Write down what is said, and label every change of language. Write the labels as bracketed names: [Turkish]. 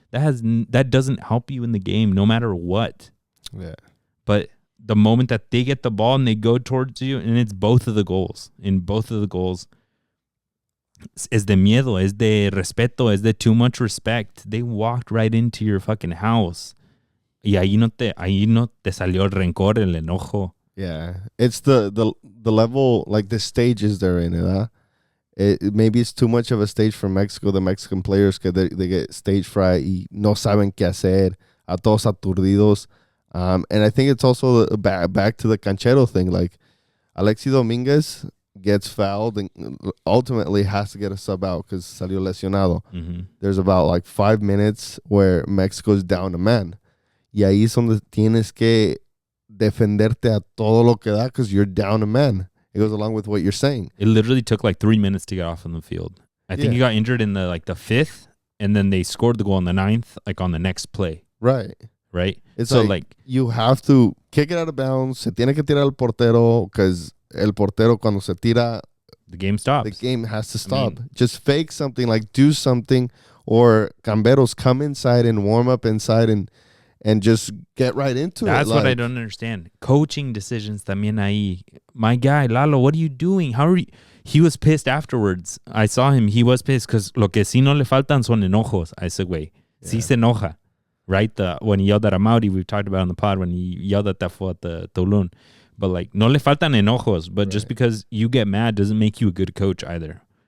[English] That doesn't help you in the game no matter what. Yeah. But the moment that they get the ball and they go towards you, and it's both of the goals. In both of the goals, [Spanish] es de miedo, es de [English] respeto, es de too much respect. They walked right into your fucking house. [Spanish] Y ahí no te salió el rencor, el enojo. [English] Yeah. It's the level, like the stages they're in, huh? Maybe it's too much of a stage for Mexico, the Mexican players, que they get stage fright [Spanish] y no saben qué hacer, a todos aturdidos. [English] And I think it's also back to the canchero thing. Like, Alexi Dominguez gets fouled and ultimately has to get a sub out because [Spanish] salió lesionado. [English] Mm-hmm. There's about like 5 minutes where Mexico's down a man. [Spanish] Y ahí es donde tienes que defenderte a todo lo que da [English] because you're down a man. It goes along with what you're saying. It literally took like 3 minutes to get off on the field. I think he got injured in the fifth, and then they scored the goal in the ninth, like on the next play. Right. It's so like you have to kick it out of bounds. [Spanish] Se tiene que tirar el portero because el portero cuando se tira, [English] the game stops. The game has to stop. Just fake something, like do something, or camberos come inside and warm up inside and just get right into it. That's what I don't understand. Coaching decisions [Spanish] también ahí. [English] My guy, Lalo, what are you doing? How are you? He was pissed afterwards. I saw him. He was pissed because [Spanish] lo que sí no le faltan son enojos a ese güey. Sí se enoja. [English] Right? When he yelled at Amauri, we've talked about on the pod, when he yelled at Tafo at the Toulon. But like, [Spanish] no le faltan enojos. [English] But just because you get mad doesn't make you a good coach either.